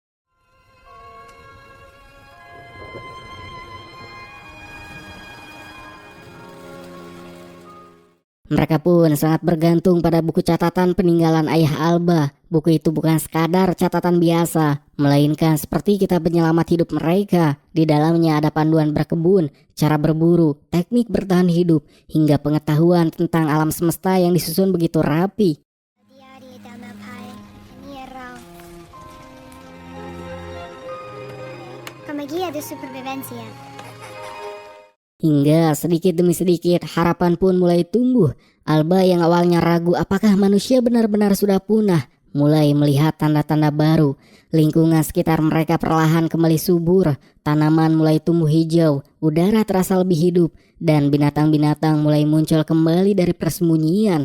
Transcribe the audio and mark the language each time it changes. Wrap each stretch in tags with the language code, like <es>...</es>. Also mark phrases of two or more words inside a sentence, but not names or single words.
<id>Mereka pun sangat bergantung pada buku catatan peninggalan ayah Alba. Buku itu bukan sekadar catatan biasa, melainkan seperti kitab penyelamat hidup mereka. Di dalamnya ada panduan berkebun, cara berburu, teknik bertahan hidup, hingga pengetahuan tentang alam semesta yang disusun begitu rapi.</id> <es>Como guía de supervivencia.</es> <id>Hingga sedikit demi sedikit harapan pun mulai tumbuh. Alba yang awalnya ragu apakah manusia benar-benar sudah punah, mulai melihat tanda-tanda baru. Lingkungan sekitar mereka perlahan kembali subur, tanaman mulai tumbuh hijau, udara terasa lebih hidup, dan binatang-binatang mulai muncul kembali dari persembunyian.</id>